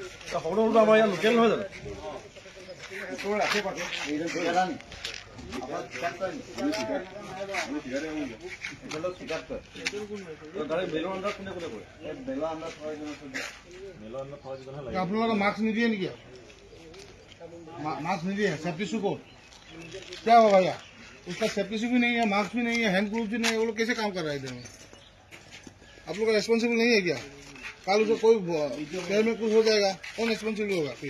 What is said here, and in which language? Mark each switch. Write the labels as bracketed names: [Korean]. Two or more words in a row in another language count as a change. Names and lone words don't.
[Assamese] সকলোটো আমাৰ ইয়াত লোকেল নহয় জানো? আপোনালোকে মাস্ক নিদিয়ে নেকি? [Hindi] मास्क नहीं है, [English] safety shoe [Hindi] को क्या होगा भैया? उसका [English] safety shoe [Hindi] भी नहीं है, मास्क भी नहीं है, [English] hand glove [Hindi] भी नहीं है, वो लोग कैसे काम कर रहा है इधर में? आप लोग का रेस्पॉन्सिबल नहीं है क्या? कल उसको कोई पैर में कुछ हो जाएगा, कौन रेस्पॉन्सिबल होगा फिर?